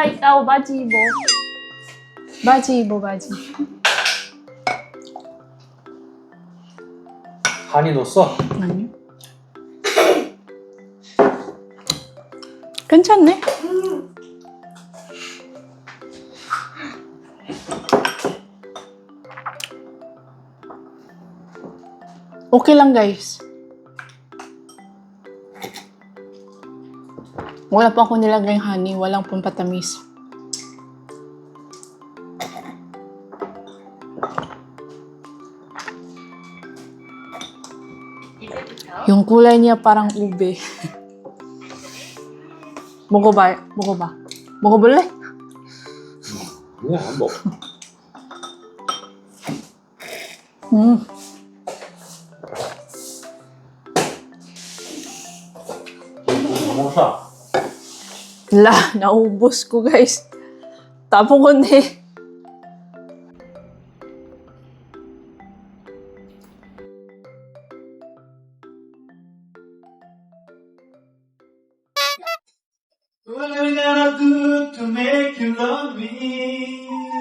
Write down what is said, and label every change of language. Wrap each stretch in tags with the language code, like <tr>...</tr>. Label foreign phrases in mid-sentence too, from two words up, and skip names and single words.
<ko>ikaw, 바지 입어. 바지 입어, 바지. 한이 넣었어? 아니요. 괜찮네.</ko> <tl>Okay lang guys. Wala pa ako nilagay honey, walang pampatamis. Yung kulay niya parang ube.</tl> <ko>먹어봐. 먹어볼래? 뭐야, 안 먹어. 먹자.</ko> <tl>La, naubos ko guys. Tapong ko na eh.</tl> <en>What I gotta do to make you love me?</en>